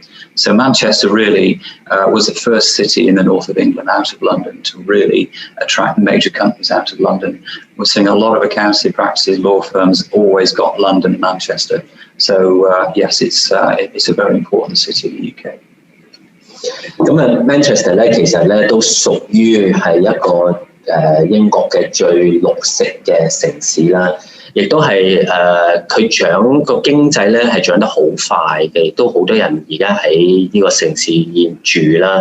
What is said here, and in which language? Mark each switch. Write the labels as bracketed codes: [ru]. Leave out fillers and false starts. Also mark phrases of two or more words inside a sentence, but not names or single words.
[en] So Manchester really was the first city in the north of England out of London to really attract major companies out of London. We're seeing a lot of accountancy practices, law firms, always got London and Manchester. So yes, it's a very important city in the UK. [yue] 咁啊 ，Manchester 咧，其實咧都屬於係一個英國嘅最綠色嘅城市啦，亦都係佢長個經濟咧係長得好快嘅，亦都好多人而家喺呢個城市住啦。